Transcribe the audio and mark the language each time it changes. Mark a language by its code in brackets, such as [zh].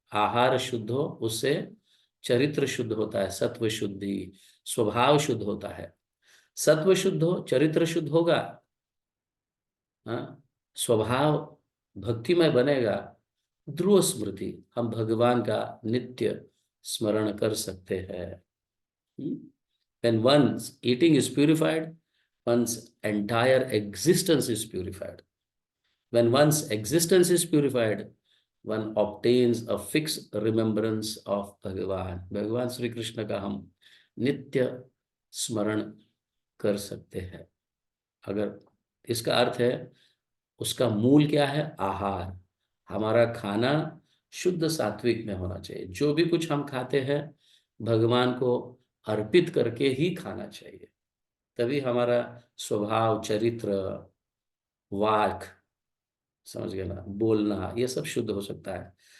[hi] आहार शुद्ध हो, उससे चरित्र शुद्ध होता है, सत्व शुद्धि, स्वभाव शुद्ध होता है। सत्व शुद्ध हो, चरित्र शुद्ध होगा, हाँ, स्वभाव भक्तिमय बनेगा, ध्रुव स्मृति, हम भगवान का नित्य स्मरण कर सकते हैं। [en] When one's eating is purified, one's entire existence is purified. When one's existence is purified, one obtains a fixed remembrance of भगवान। [hi] भगवान श्री कृष्ण का हम नित्य स्मरण कर सकते हैं। अगर इसका अर्थ है, उसका मूल क्या है? आहार। हमारा खाना शुद्ध सात्विक में होना चाहिए। जो भी कुछ हम खाते हैं भगवान को अर्पित करके ही खाना चाहिए, तभी हमारा स्वभाव, चरित्र, वाक, समझ गए ना, बोलना, ये सब शुद्ध हो सकता है।